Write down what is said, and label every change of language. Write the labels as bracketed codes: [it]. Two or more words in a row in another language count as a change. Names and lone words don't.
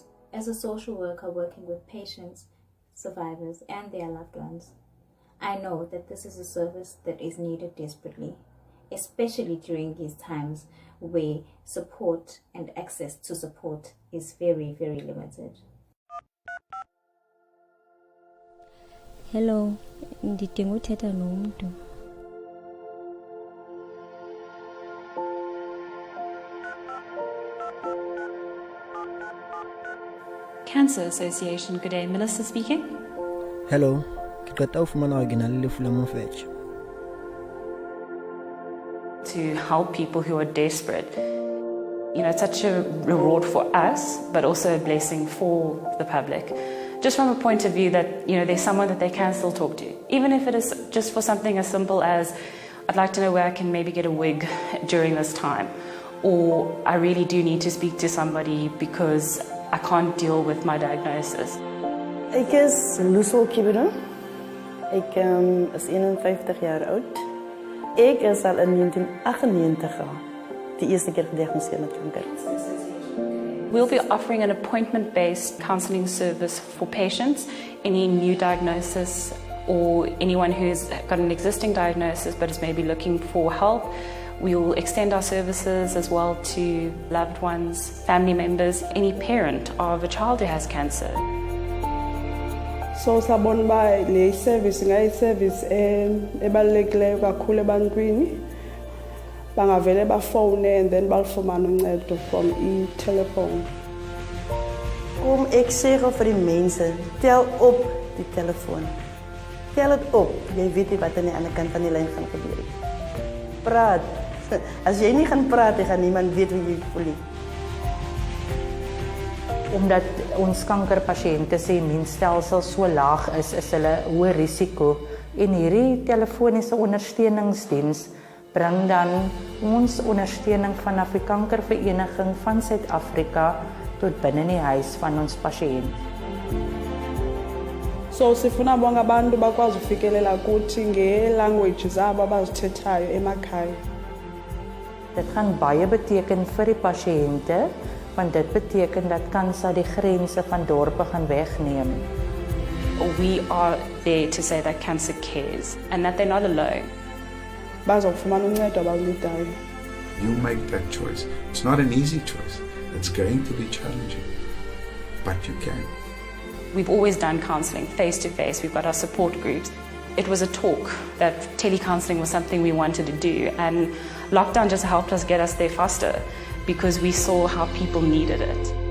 [en] As a social worker working with patients, survivors, and their loved ones, I know that this is a service that is needed desperately, especially during these times where support and access to support is very, very limited. Hello, [xh] ndidinga uthetha nomntu. [en] Cancer Association, good day. Melissa speaking. Hello, [st] ke qeta ho fumana hore ke na le lefu la mofetshe. [en] To help people who are desperate. You know, it's such a reward for us, but also a blessing for the public. Just from a point of view that, you know, there's someone that they can still talk to. Even if it is just for something as simple as, I'd like to know where I can maybe get a wig during this time. or I really do need to speak to somebody because I can't deal with my diagnosis. [af] Ek is Lucille Kibero. Ek is 51 jaar oud. Ek is al in 1998 die eerste keer gediagnoseer met kanker. [en] We'll be offering an appointment-based counselling service for patients, any new diagnosis or anyone who's got an existing diagnosis but is maybe looking for help. We will extend our services as well to loved ones, family members, any parent of a child who has cancer. [xh] So sabona ba le service ngayi service ebalulekileyo kakhulu ebantwini bangavele bafone [en] and then [xh] balifumana uncedo [en] from telephone. [af] Kom ek sê gou vir die mense, tel op die telefoon. Tel dit op. Jy weet nie wat aan die ander kant van die lyn gaan gebeur nie. Praat. As jy nie gaan praat, gaan niemand weet hoe jy voel nie. Omdat ons kankerpasiënte se immuunstelsel so laag is hulle hoë risiko en hierdie telefoniese ondersteuningsdiens bring dan ons ondersteuning vanaf die kankervereniging van Suid-Afrika tot binne in die huis van ons pasiënt. [xh] So sifuna bonke abantu bakwazi ufikelela kuthi nge-language zabo abazithethayo emakhaya. [af] Dit gaan baie beteken vir die pasiënte, want dit beteken dat CANSA die grense van dorpe gaan wegneem. [en] We are there to say that cancer cares and that they're not alone. [xh] Bazofumana uncedo abaludayo. [en] You make that choice. It's not an easy choice. It's going to be challenging, but you can. We've always done counselling face-to-face. We've got our support groups. It was a talk that tele-counselling was something we wanted to do, and lockdown just helped us get us there faster because we saw how people needed it.